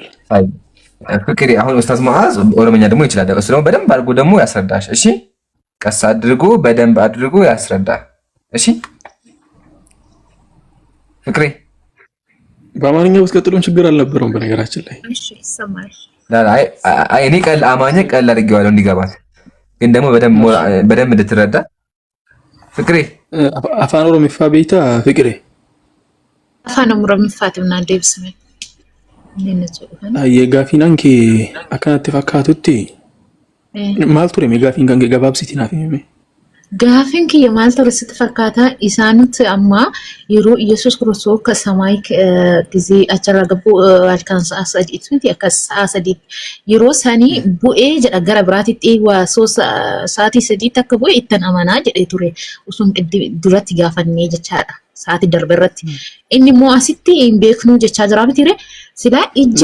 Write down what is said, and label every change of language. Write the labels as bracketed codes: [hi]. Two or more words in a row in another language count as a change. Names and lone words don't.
[am] አይ ፍቅሬ አሁን ኡስታዝ ሙአዝ ኦሮምኛ ደግሞ ይችላል። እሱ ደግሞ በደንብ አድርጎ ደግሞ ያስረዳሽ። እሺ ቀስ አድርጎ በደንብ አድርጎ ያስረዳል። እሺ ፍቅሬ በአማርኛ ብትቀጥሉን ችግር አልነበረውም በነገራችን ላይ። እሺ ይሰማል። አይ እኔ አማርኛ ቀላል አድርጌዋለሁ እንዲገባት፣ ግን ደግሞ በደንብ እንድትረዳ ፍቅሬ [om] afaan oromiffaa beektaa fiqire? afaan oromiffaatiin deebisme. Gaafiin kee akkanatti fakkaatutti maal ture gaafiin kan gabaabsitii naaf himi? Gaafin kiyya maal ture sitti fakkaata isaanitti amma yeroo Yesuus Kiristoos akka samaayii gizee achirra gabbuu halkan sa'a sadiitti miti akka sa'a sadiitti yeroo sanii bu'ee jedha gara biraatitti waa sa'aatii sadiitti akka bu'e ittan amanaa jedhee ture osoo duratti gaafannee jechaadha sa'aatii darbe irratti inni immoo asitti hin beeknu jechaa jira miti silaa ijji